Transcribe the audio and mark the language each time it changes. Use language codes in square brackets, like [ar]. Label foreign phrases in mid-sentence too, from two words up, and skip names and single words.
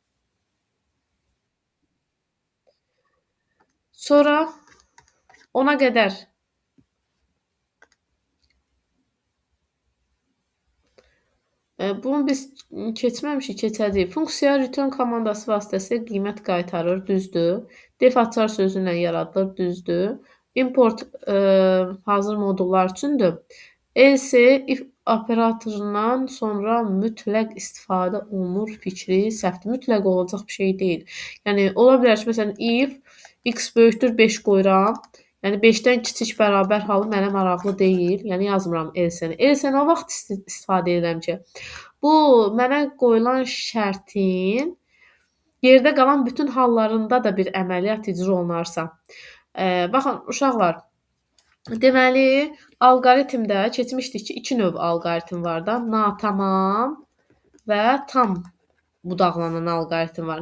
[az] Sonra ona qədər bunu biz keçməmişik, keçəcəyik. Funksiya return komandası vasitəsilə qiymət qaytarır, düzdür. Def açar sözü ilə yaradılır, düzdür. Import hazır modullar üçündür. Else if operatorundan sonra mütləq istifadə olunur fikri səhvdir. Mütləq olacaq bir şey deyil. Yəni ola bilər ki, məsələn if x böyükdür 5 qoyuram. Yəni 5-dən kiçik bərabər halı mənə maraqlı deyil. Yəni yazmıram else-ni. Else-ni o vaxt istifadə edirəm ki, bu mənə qoyulan şərtin yerdə qalan bütün hallarında da bir əməliyyat icra olunarsa. Baxın uşaqlar, deməli alqoritmdə keçmişdik ki, 2 növ alqoritm var da, natamam və tam budaqlanan alqoritm var.